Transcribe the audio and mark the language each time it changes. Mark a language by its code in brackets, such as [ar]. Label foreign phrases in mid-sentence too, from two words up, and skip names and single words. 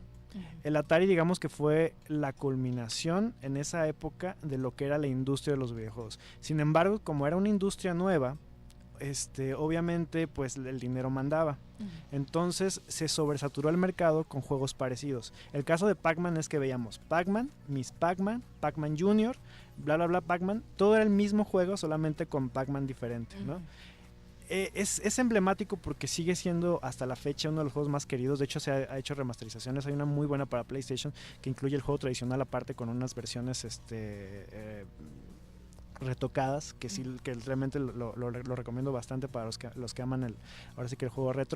[es] El Atari, digamos que fue la culminación en esa época de lo que era la industria de los videojuegos. Sin embargo, como era una industria nueva, obviamente pues el dinero mandaba. Ujú. Entonces se sobresaturó el mercado con juegos parecidos. El caso de Pac-Man es que veíamos Pac-Man, Miss Pac-Man, Pac-Man Jr., bla bla bla Pac-Man, todo era el mismo juego, solamente con Pac-Man diferente, ¿no? Ujú. Es emblemático porque sigue siendo hasta la fecha uno de los juegos más queridos. De hecho se ha hecho remasterizaciones. Hay una muy buena para PlayStation que incluye el juego tradicional aparte con unas versiones retocadas que sí, que realmente lo recomiendo bastante para los que aman ahora sí que el juego retro.